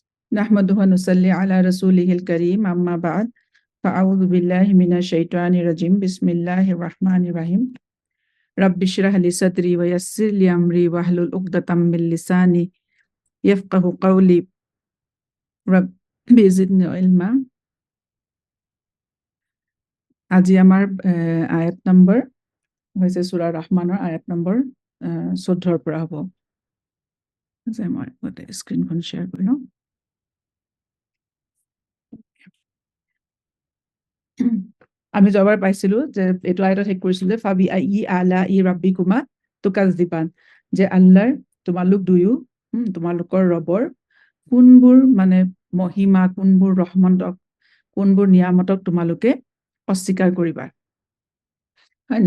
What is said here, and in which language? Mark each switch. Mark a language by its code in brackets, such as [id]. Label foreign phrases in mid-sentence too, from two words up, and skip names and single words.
[ar] نحمده ونصلي على رسوله الكريم أما بعد فأعوذ بالله من الشيطان الرجيم بسم الله الرحمن الرحيم رب اشرح لي صدري ويسر لي أمري واحلل عقدة من لساني يفقه قولي رب زدني علما [as] আজি আমাৰ আয়াত নম্বৰ হৈছে সূৰা ৰহমানৰ আয়াত নম্বৰ 14 পৰা হ'ব যে মই গোটেই স্ক্ৰীনখন শ্বেয়াৰ কৰি লওঁ আমি যোৱাবাৰ পাইছিলো যে এইটো আয়াতত শেষ কৰিছিলো যে [ar] فبأي آلاء ربكما تكذبان [as] যে আল্লাহৰ তোমালোক দুয়ো তোমালোকৰ ৰবৰ কোনবোৰ মানে মহিমা কোনবোৰ ৰহমতক কোনবোৰ নিয়ামতক তোমালোকে অস্বীকাৰ কৰিবা হয়